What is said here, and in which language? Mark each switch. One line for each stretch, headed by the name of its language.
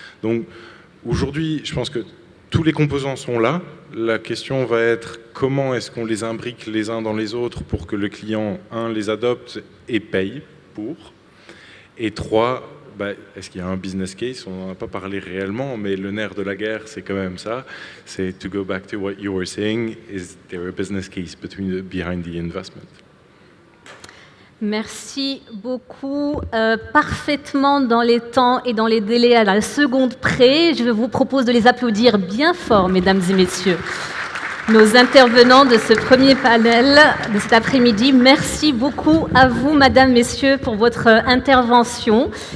French: Donc, aujourd'hui, je pense que tous les composants sont là. La question va être comment est-ce qu'on les imbrique les uns dans les autres pour que le client, un, les adopte et paye pour. Et trois, est-ce qu'il y a un business case? On n'en a pas parlé réellement, mais le nerf de la guerre, c'est quand même ça.
English: C'est to go back to what you were saying, is there a business case behind the investment?
French: Merci beaucoup. Parfaitement dans les temps et dans les délais à la seconde près. Je vous propose de les applaudir bien fort, mesdames et messieurs. Nos intervenants de ce premier panel de cet après-midi. Merci beaucoup à vous, madame, messieurs, pour votre intervention.